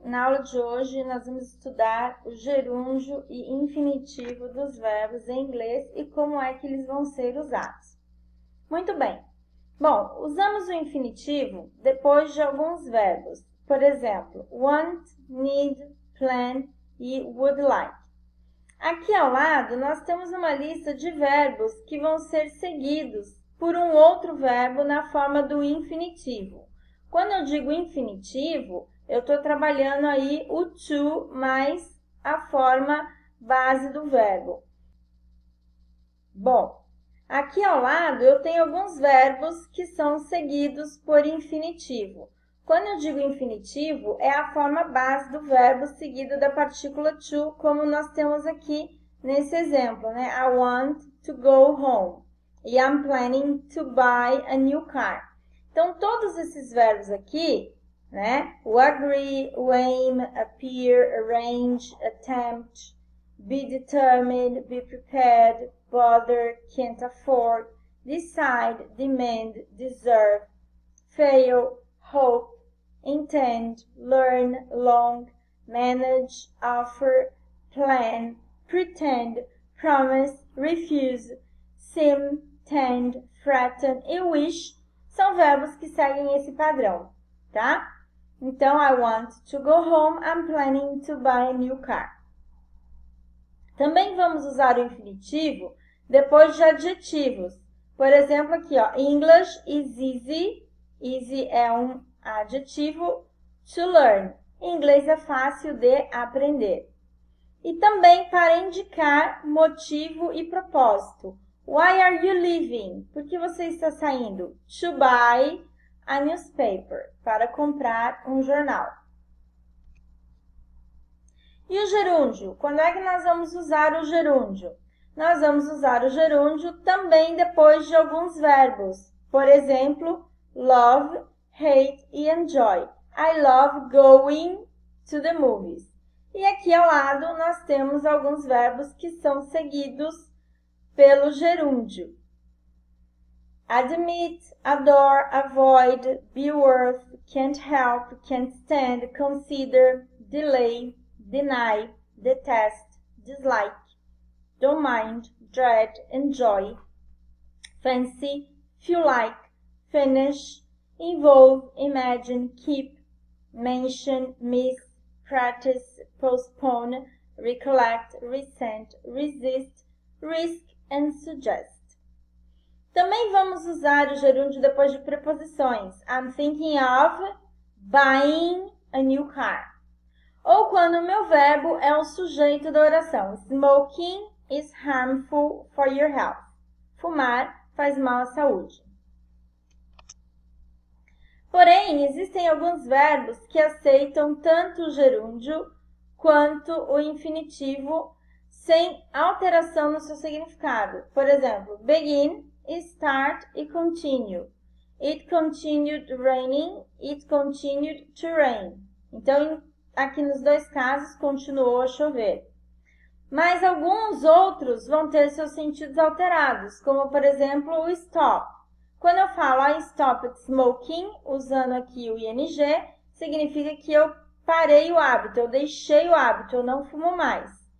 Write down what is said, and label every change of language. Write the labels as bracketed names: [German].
[Portuguese] Na aula de hoje, nós vamos estudar o gerúndio e infinitivo dos verbos em inglês e como é que eles vão ser usados. Muito bem! Bom, usamos o infinitivo depois de alguns verbos. Por exemplo, want, need, plan e would like. Aqui ao lado, nós temos uma lista de verbos que vão ser seguidos por um outro verbo na forma do infinitivo. Quando eu digo infinitivo, eu estou trabalhando aí o to mais a forma base do verbo. Bom, aqui ao lado eu tenho alguns verbos que são seguidos por infinitivo. Quando eu digo infinitivo, é a forma base do verbo seguida da partícula to, como nós temos aqui nesse exemplo, né? [English] I want to go home e I'm planning to buy a new car. [Portuguese] Então, todos esses verbos aqui, né? [English] O agree, o aim, appear, arrange, attempt, be determined, be prepared, bother, can't afford, decide, demand, deserve, fail, hope, intend, learn, long, manage, offer, plan, pretend, promise, refuse, seem, tend, threaten e wish [Portuguese] são verbos que seguem esse padrão, tá? [English] Então, I want to go home, I'm planning to buy a new car. [Portuguese] Também vamos usar o infinitivo depois de adjetivos. Por exemplo, aqui, ó, [English] English is easy. [Portuguese] Easy é um adjetivo. [English] To learn. [Portuguese] Inglês é fácil de aprender. E também para indicar motivo e propósito. [English] Why are you leaving? [Portuguese] Por que você está saindo? [English] To buy a newspaper. [Portuguese] Para comprar um jornal. E o gerúndio? Quando é que nós vamos usar o gerúndio? Nós vamos usar o gerúndio também depois de alguns verbos. Por exemplo, love, hate e enjoy. [English] I love going to the movies. [Portuguese] E aqui ao lado nós temos alguns verbos que são seguidos pelo gerúndio. [English] Admit, adore, avoid, be worth, can't help, can't stand, consider, delay, deny, detest, dislike, don't mind, dread, enjoy, fancy, feel like, finish, involve, imagine, keep, mention, miss, practice, postpone, recollect, resent, resist, risk and suggest. [Portuguese] Também vamos usar o gerúndio depois de preposições. [English] I'm thinking of buying a new car. [Portuguese] Ou quando o meu verbo é o sujeito da oração. [English] Smoking is harmful for your health. [Portuguese] Fumar faz mal à saúde. Porém, existem alguns verbos que aceitam tanto o gerúndio quanto o infinitivo sem alteração no seu significado. Por exemplo, begin, start e continue. [English] It continued raining, it continued to rain. [Portuguese] Então, aqui nos dois casos, continuou a chover. Mas alguns outros vão ter seus sentidos alterados, como, por exemplo, o stop. Quando eu falo [English] I stopped smoking, [Portuguese] usando aqui o ing, significa que eu parei o hábito, eu deixei o hábito, eu não fumo mais.